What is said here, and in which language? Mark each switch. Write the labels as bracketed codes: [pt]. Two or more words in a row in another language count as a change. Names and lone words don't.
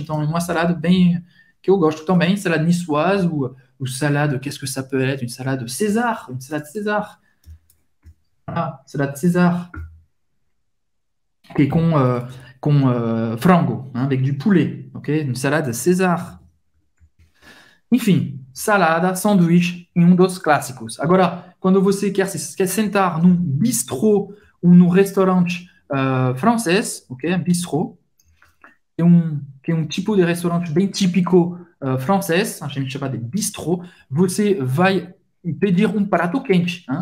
[pt] Então, é uma salada bem que eu gosto também. [fr] Salade niçoise ou salade, qu'est-ce que ça peut être? Une salade César. Une salade César. Ah, salade César. [pt] Que est frango, hein, [fr] avec du poulet, [pt] ok? [fr] Une salade César. [pt] Enfim, salada, sanduíche e um dos clássicos. Agora, quando você quer sentar num bistrô ou num restaurante francês, ok? Bistrô, que é um tipo de restaurante bem típico francês, a gente chama de bistrô, você vai pedir um prato quente, hein?